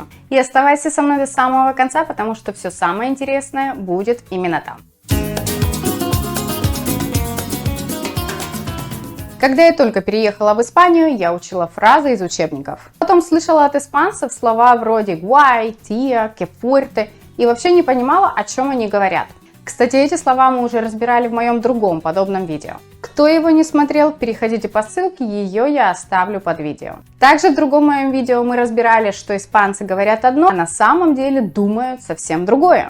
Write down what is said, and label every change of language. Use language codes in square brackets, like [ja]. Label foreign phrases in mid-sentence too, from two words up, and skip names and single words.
[ru] И оставайся со мной до самого конца, потому что все самое интересное будет именно там. Когда я только переехала в Испанию, я учила фразы из учебников. Потом слышала от испанцев слова вроде [es] guay, tía, que fuerte [ru] и вообще не понимала, о чем они говорят. Кстати, эти слова мы уже разбирали в моем другом подобном видео. Кто его не смотрел, переходите по ссылке, ее я оставлю под видео. Также в другом моем видео мы разбирали, что испанцы говорят одно, а на самом деле думают совсем другое.